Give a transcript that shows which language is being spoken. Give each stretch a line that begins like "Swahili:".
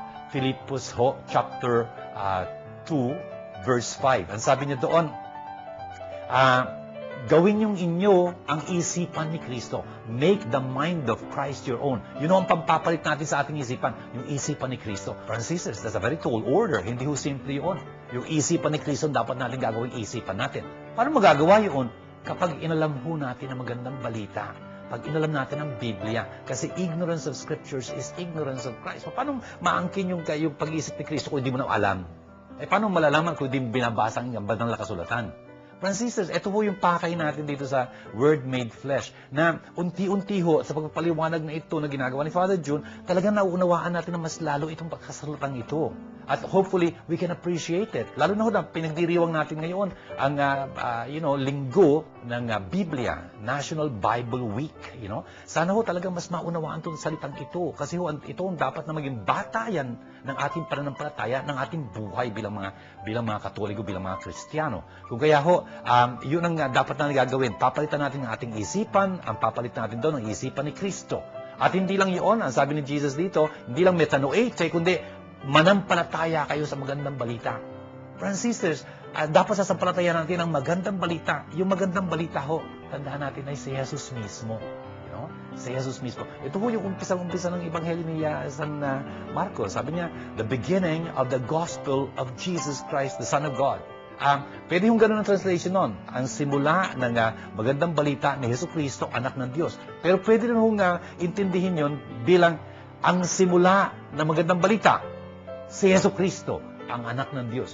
English: Philippus chapter 2, verse 5.
Filipino: Ang sabi niya doon, gawin yung inyo ang isipan ni Kristo.
English: Make the mind of Christ your own.
Filipino: Yun ang pampapalit natin sa ating isipan, yung isipan ni Kristo.
English: Brothers and sisters, that's a very tall order.
Filipino: Hindi ho simple yun. Yung isipan ni Kristo, dapat natin gagawin isipan natin. Paano magagawa yun? Kapag inalam ho natin ang magandang balita. Pag inalam natin ang Biblia.
English: Kasi ignorance of Scriptures is ignorance of Christ.
Filipino: Paano maangkin yung pag-iisip ni Kristo kung hindi mo na alam? Paano malalaman kung hindi binabasa ang banal na kasulatan? Brothers and sisters, ito ho yung pakay natin dito sa Word Made Flesh na unti-unti ho sa pagpapaliwanag na ito na ginagawa ni Father June, talagang nauunawaan natin na mas lalo itong pagkasalatang ito.
English: At hopefully, we can appreciate it.
Filipino: Lalo na ho na pinagdiriwang natin ngayon ang linggo ng Biblia, National Bible Week. Sana ho talagang mas maunawaan itong salitang ito. Kasi ho, ito ang dapat na maging batayan ng ating pananampalataya, ng ating buhay bilang mga Katoliko, bilang mga Kristiyano. Kung kaya ho, yun ang dapat na gagawin. Papalitan natin ang ating isipan, ang papalitan natin doon ang isipan ni Kristo. At hindi lang yun, ang sabi ni Jesus dito, hindi lang metanoate, kundi manampalataya kayo sa magandang balita. Brothers and sisters, dapat sasampalatayan natin ang magandang balita. Yung magandang balita ho, tandaan natin ay si Jesus mismo. Si Jesus mismo. Ito ho yung umpisa ng Ebanghelyo ni San Marcos. Sabi niya,
English: the beginning of the gospel of Jesus Christ, the Son of God.
Filipino: Pwede yung ganun ang translation nun. Ang simula ng magandang balita ni Jesu Cristo, anak ng Diyos. Pero pwede rin hong intindihin yun bilang ang simula ng magandang balita, si Jesu Cristo, ang anak ng Diyos.